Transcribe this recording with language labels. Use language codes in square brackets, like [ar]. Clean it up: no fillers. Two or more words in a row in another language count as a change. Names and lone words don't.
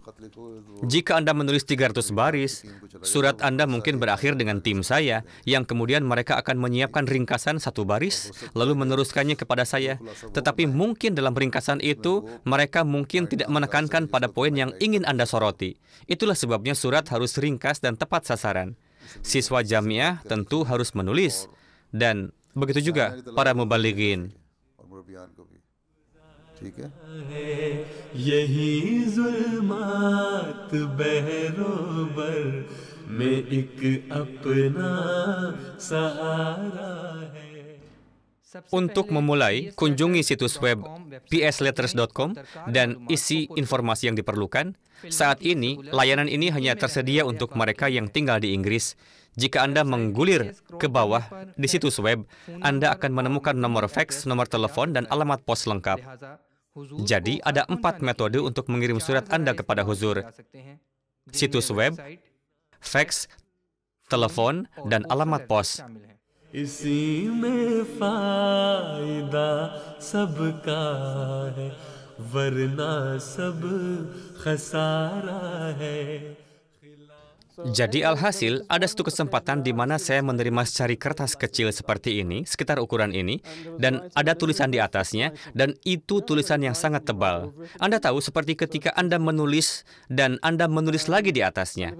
[id] Jika Anda menulis 300 baris, surat Anda mungkin berakhir dengan tim saya, yang kemudian mereka akan menyiapkan ringkasan 1 baris, lalu meneruskannya kepada saya. Tetapi mungkin dalam ringkasan itu, mereka mungkin tidak menekankan pada poin yang ingin Anda soroti. Itulah sebabnya surat harus ringkas dan tepat sasaran. Siswa jamiah tentu harus menulis, dan begitu juga para mubalighin. [ur] یہی ظلمات بحروبر میں ایک اپنا سہارا ہے. [id] Untuk memulai, kunjungi situs web psletters.com dan isi informasi yang diperlukan. Saat ini, layanan ini hanya tersedia untuk mereka yang tinggal di Inggris. Jika Anda menggulir ke bawah di situs web, Anda akan menemukan nomor fax, nomor telepon, dan alamat pos lengkap. Jadi, ada 4 metode untuk mengirim surat Anda kepada Huzur. Situs web, fax, telepon, dan alamat pos. [ur] اسی میں فائدہ سب کا ہے ورنہ سب خسارہ ہے. [id] Jadi alhasil, ada satu kesempatan di mana saya menerima secari kertas kecil seperti ini, sekitar ukuran ini, dan ada tulisan di atasnya, dan itu tulisan yang sangat tebal. Anda tahu, seperti ketika Anda menulis, dan Anda menulis lagi di atasnya.